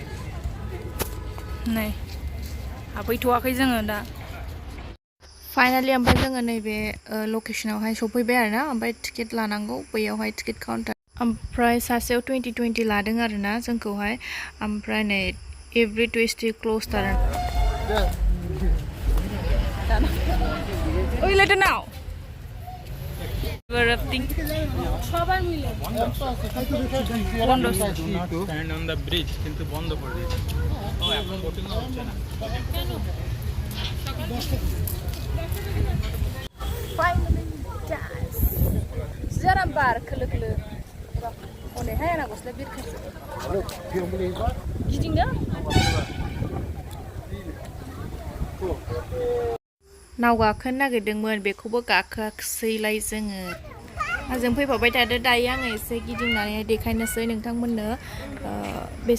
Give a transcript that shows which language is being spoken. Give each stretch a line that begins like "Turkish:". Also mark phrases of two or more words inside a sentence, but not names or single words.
Bodo: नै हाबहैथ'वाखै जोङो दा फाइनालि ओमफ्राय जोङो नैबे लकेसनावहाय सफैबाय आरोना ओमफ्राय टिकेट लानांगौ बैयावहाय
English: ticket counter
Bodo: ओमफ्राय सासेयाव 20 लादों आरोना जोंखौहाय ओमफ्राय नै
English: every Tuesday close
Bodo: थार
Bangla: ওই লেটে নাও রাফটিং সবার মিলে বন্ধ
English: stand on the bridge
Bangla: কিন্তু বন্ধ করে দিয়েছে ও এখন বোটিং হচ্ছে না
English: finally guys
Bangla: যারা বার
Bodo: खोलो खोलो ओने हाय ना गस्ला बिरखासो गिदिंनो नाव गाखोनो नागिरदोंमोन बेखौबो गाखोआखैसैलाय जोङो जों फैफाबाय थादो दायो आङो एसे गिदिंनानैहाय देखायनोसै नोंथांमोननो बेसे